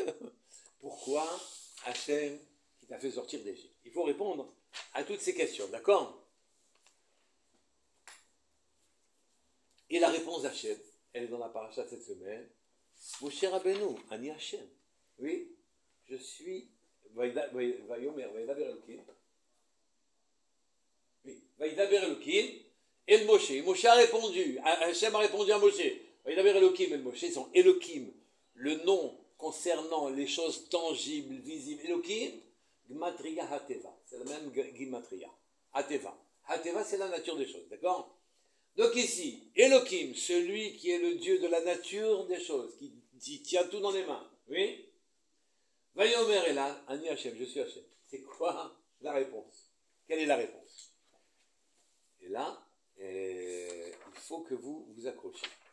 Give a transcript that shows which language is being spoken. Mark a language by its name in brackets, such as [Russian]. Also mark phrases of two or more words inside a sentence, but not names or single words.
[French] Pourquoi Hachem qui t'a fait sortir d'Égypte? Il faut répondre à toutes ces questions, d'accord? Et la réponse d'Hachem, elle est dans la paracha cette semaine. [Hebrew] משה רבינו, אני השם. [French] Oui, je suis. [Hebrew] ויאמר, וידבר אלוקים. [French] Oui, [Hebrew] וידבר אלוקים. [French] Et Moshe. Moshe a répondu. Hachem a répondu à Moshe. [Hebrew] וידבר אלוקים [French] et Moshe sont Elokim. Le nom concernant les choses tangibles, visibles. [Hebrew] אלוקים, גימטריא הטבע. [French] C'est le même Gmatria. Hateva. Hateva, c'est la nature des choses, d'accord? Donc ici, Elohim, celui qui est le Dieu de la nature des choses, qui tient tout dans les mains, oui? Vayomer est là, [Hebrew] אני השם, [French] je suis Hachem. C'est quoi la réponse? Quelle est la réponse? Et là, il faut que vous vous accrochiez.